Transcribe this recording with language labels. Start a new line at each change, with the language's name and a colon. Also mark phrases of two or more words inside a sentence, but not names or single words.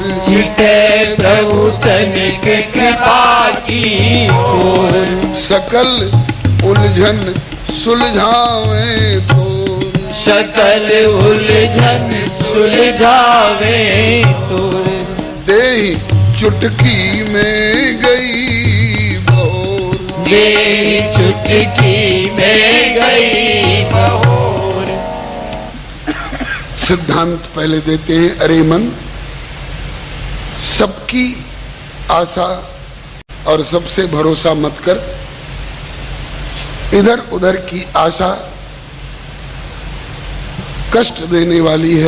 Hindi: चितय प्रभु तनिक कृपा की ओर। सकल उलझन सुलझावे तो, सकल उलझन सुलझावे तो। देहि चुटकी में गई भोर, देहि चुटकी में गई भोर। सिद्धांत पहले देते हैं। अरे मन, सबकी आशा और सबसे भरोसा मत कर। इधर उधर की आशा कष्ट देने वाली है।